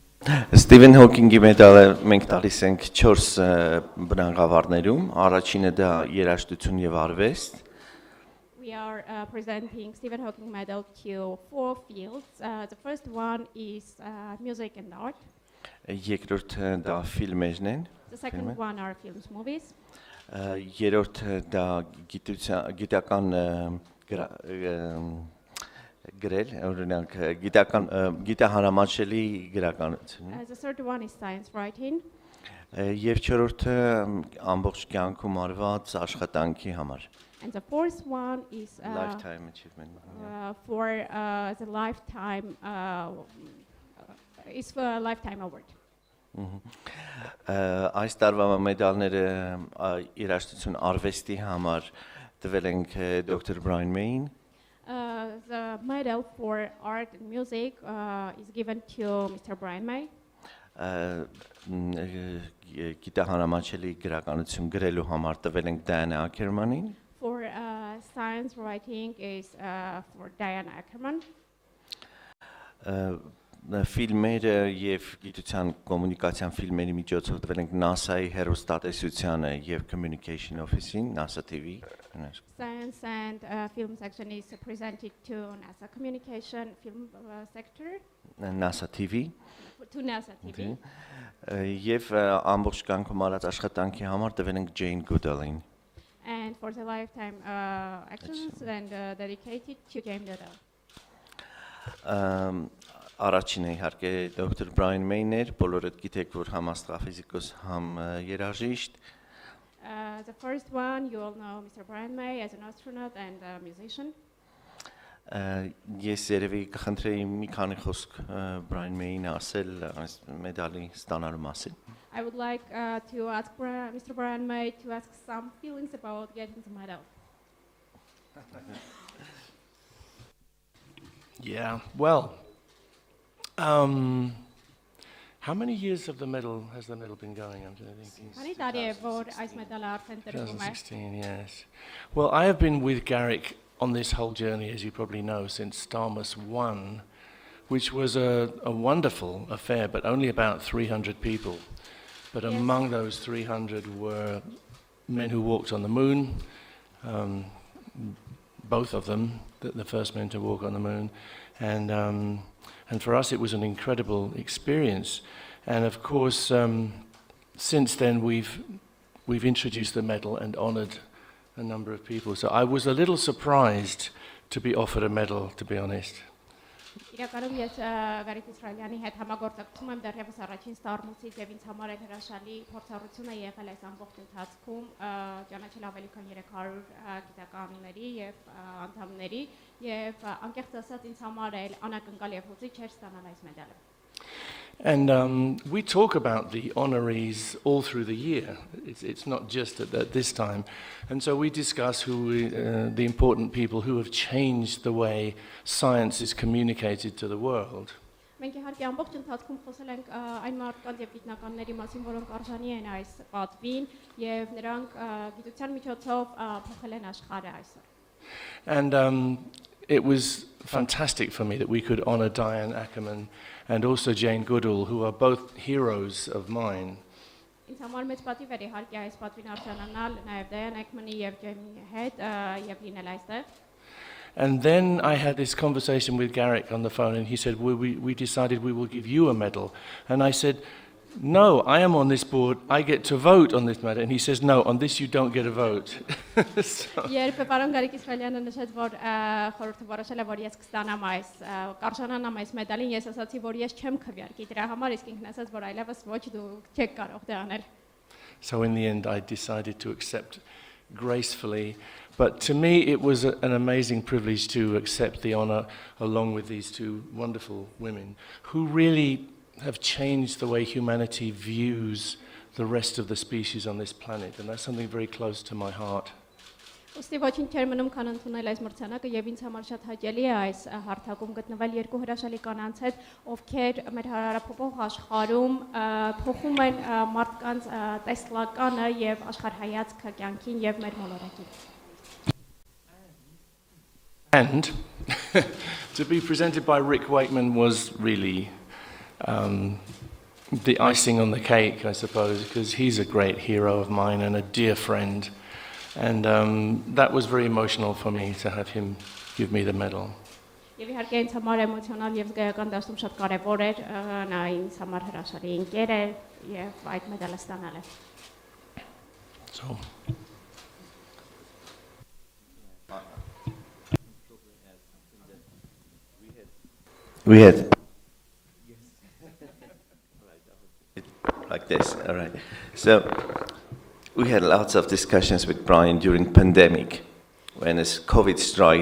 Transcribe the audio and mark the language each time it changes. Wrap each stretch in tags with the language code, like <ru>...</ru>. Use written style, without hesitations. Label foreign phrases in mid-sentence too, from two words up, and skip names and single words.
<hy>Սթիվեն Հոքինգի մեդալը մենք տալիս ենք 4 բնագավառներում, առաջինը դա երաժշտություն եւ արվեստ,</hy> <en>We are presenting Stephen Hawking Medal to 4 fields. The first one is music and art.</en> <hy>երկրորդը դա ֆիլմերն են,</hy> <en>The second one are films, movies.</en> <hy>երրորդը դա գիտական գրել, օրինակ գիտահանրամատչելի գրականություն։</hy> <en>The third one is science writing.</en> <hy>Եվ չորրորդը ամբողջ կյանքում արված աշխատանքի համար։</hy> <en>And the fourth one is Lifetime achievement. for the lifetime is for a lifetime award.</en> <hy>Այս տարվա մեդալները երաժշտություն արվեստի համար տվել ենք դոկտոր Բրայան Մեյին,</hy> <en>The medal for art and music is given to Mr. Bryant May.</en> <hy>Գիտահանրամատչելի գրականություն գրելու համար տվել ենք Դայան Աքերմանին,</hy> <en>For science writing is for Dայան Աքերմանի.</en> <hy>Ֆիլմերը եւ գիտության կոմունիկացիան ֆիլմերի միջոցով տվել ենք NASA-ի հեռուստատեսությանը եւ</hy> <en>Communication Office-</en> <hy>ին, NASA TV։</hy> <en>Science and film section is presented to NASA communication film sector. NASA TV To NASA TV.</en> <hy>Եվ ամբողջ կյանքում արած աշխատանքի համար տվել ենք Jane Goodall-ին։</hy> <en>And for the lifetime actions and dedicated to James Goodall.</en> <hy>Առաջինը իհարկե դոկտոր Բրայան Մեյն էր, բոլորդ գիտեք, որ համ աստրոֆիզիկոս, համ երաժիշտ։</hy> <en>The first one, you all know Mr. Bryant May as an astronaut and a musician.</en> <hy>Ես երևի կխնդրեի մի քանի խոսք Բրայան Մեյին ասել այս մեդալի ստանալու մասին։</hy> <en>I would like to ask Mr. Bryant May to ask some feelings about getting the medal. Yeah, well, how many years has the medal been going? I'm thinking.</en> <hy>Քանի տարի է որ այս մեդալը արդեն տրվում է։</hy> <en>2016, yes. Well, I have been with Garic on this whole journey, as you probably know, since Starmus 1, which was a wonderful affair, but only about 300 people. But Yes. among those 300 were men who walked on the moon, both of them, the first men to walk on the moon. And for us, it was an incredible experience. And of course, since then, we've introduced the medal and honored a number of people. So I was a little surprised to be offered a medal, to be honest.</en> <hy>Իրականում ես Գարիկ Իսրայելյանի հետ համագործակցում եմ դեռևս առաջին ստարմուսից եւ ինձ համար այդ հրաշալի փորձառություն է եղել այս ամբողջ ընթացքում ճանաչել ավելի քան 300 գիտականների եւ անդամների եւ անկեղծ ասած ինձ համար էլ անակնկալ եւ հուզիչ էր ստանալ այս մեդալը։</hy> <en>And we talk about the honorees all through the year. It's not just at this time. And so we discuss the important people who have changed the way science is communicated to the world.</en> <hy>Մենք իհարկե ամբողջ ընթացքում խոսել ենք այն մարդկանց եւ գիտնականների մասին, որոնք արժանի են այս պատվին եւ նրանք գիտության միջոցով փոխել են աշխարհը այսօր։</hy> <en>And it was fantastic for me that we could honor Dayan Աքերմանի and also Jane Goodall, who are both heroes of mine.</en> <hy>Ինձ համար մեծ պատիվ էր իհարկե այս պատվին արժանանալ նաև Դայան Աքերմանի եւ Ջեյմի հետ եւ լինել այստեղ։</hy> <en>And then I had this conversation with Garic on the phone, and he said, we decided we will give you a medal. And I said, no, I am on this board, I get to vote on this medal. And he says, no, on this you don't get a vote.</en> <hy>Երբ պարոն Գարիկ Իսրայելյանը նշեց, որ խորհուրդը որոշել է, որ ես կստանամ այս կարժանանամ այս մեդալին, ես ասացի, որ ես չեմ քվեարկի դրա համար, իսկ ինքն ասաց, որ այլևս ոչ դու չեք կարող դա անել։</hy> <en>So in the end I decided to accept gracefully. But to me it was an amazing privilege to accept the honor along with these two wonderful women who really have changed the way humanity views the rest of the species on this planet, and that's something very close to my heart.</en> <hy>Ոստի ոչինչ չեր մնում քան ընդունել այս մրցանակը եւ ինձ համար շատ հաճելի է այս հարթակում գտնվել երկու հրաշալի կանանց հետ, ովքեր մեր հարարափոխող աշխարհում փոխում են մարդկանց տեսլականը եւ աշխարհայացքը կյանքին եւ մեր մոլորակին։</hy> <en>And to be presented by Rick Wakeman was really the icing on the cake, I suppose, because he's a great hero of mine and a dear friend. And that was very emotional for me to have him give me the medal.</en> <hy>Եվ իհարկե ինձ համար էմոցիոնալ եւ զգայական դաշտում շատ կարեւոր էր նա ինձ համար հրաշալի ընկեր էր եւ այդ մեդալը ստանալը։</hy> <en>So We had like this, all right. So we had lots of discussions with Brian during pandemic, when it's COVID strikes.</en>